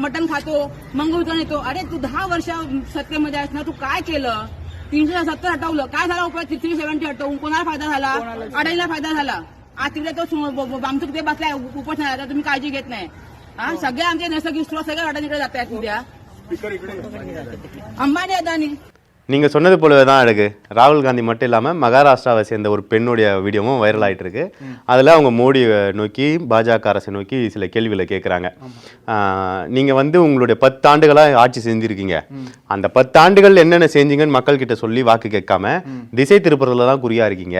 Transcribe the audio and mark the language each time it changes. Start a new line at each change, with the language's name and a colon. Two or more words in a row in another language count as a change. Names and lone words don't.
Marathi: मटण खातो, मंगळसूत्र नेतो. अरे तू 10 वर्ष सत्तेमध्ये आहेस ना, तू काय केलं? 370 हटवलं, काय झाला उपयोग? 370 हटवून कोणाला फायदा झाला? अडाणीला फायदा झाला. आज तिकडे तो आमचं तिथे बसलाय उपोषणाला, तुम्ही काळजी घेत नाही. हा, सगळे आमचे नैसर्गिक स्त्रोत सगळे अडाणीकडे जात आहेत. उद्या अंबानी अदानी.
Tamil: நீங்கள் சொன்னது போலவே தான் அழகு. ராகுல் காந்தி மட்டும் இல்லாமல் மகாராஷ்டிராவை சேர்ந்த ஒரு பெண்ணுடைய வீடியோவும் வைரல் ஆகிட்டு இருக்கு. அதில் அவங்க மோடியை நோக்கி, பாஜக அரசை நோக்கி சில கேள்விகளை கேட்குறாங்க. நீங்கள் உங்களுடைய 10 ஆண்டுகளாக ஆட்சி செஞ்சுருக்கீங்க, அந்த 10 ஆண்டுகள் என்னென்ன செஞ்சீங்கன்னு மக்கள்கிட்ட சொல்லி வாக்கு கேட்காம திசை திருப்புறதுல தான் குறியாக இருக்கீங்க.